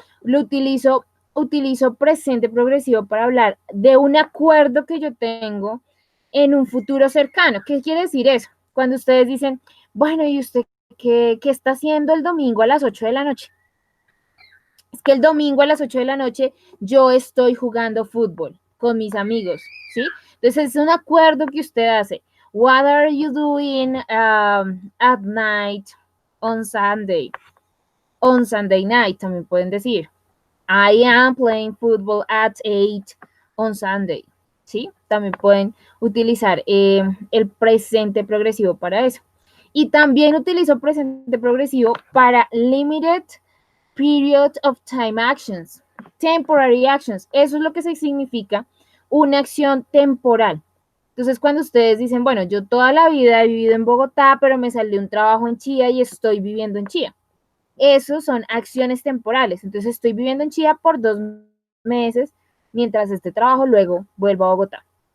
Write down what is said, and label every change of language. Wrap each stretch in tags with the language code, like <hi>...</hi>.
<es>Lo utilizo presente progresivo para hablar de un acuerdo que yo tengo en un futuro cercano. ¿Qué quiere decir eso? Cuando ustedes dicen, bueno, ¿y usted qué está haciendo el domingo a las 8 de la noche? Es que el domingo a las 8 de la noche yo estoy jugando fútbol con mis amigos, ¿sí? Entonces es un acuerdo que usted hace.</es> <en>What are you doing at night on Sunday? On Sunday night</en> <es>también pueden decir.</es> <en>I am playing football at 8 on Sunday.</en> <es>¿Sí? También pueden utilizar el presente progresivo para eso. Y también utilizo presente progresivo para</es> <en>limited period of time actions, temporary actions.</en> <es>Eso es lo que se significa una acción temporal. Entonces, cuando ustedes dicen, bueno, yo toda la vida he vivido en Bogotá, pero me salió un trabajo en Chía y estoy viviendo en Chía. Esos son acciones temporales. Entonces, estoy viviendo en Chía por 2 meses, mientras este trabajo luego vuelvo a Bogotá.</es>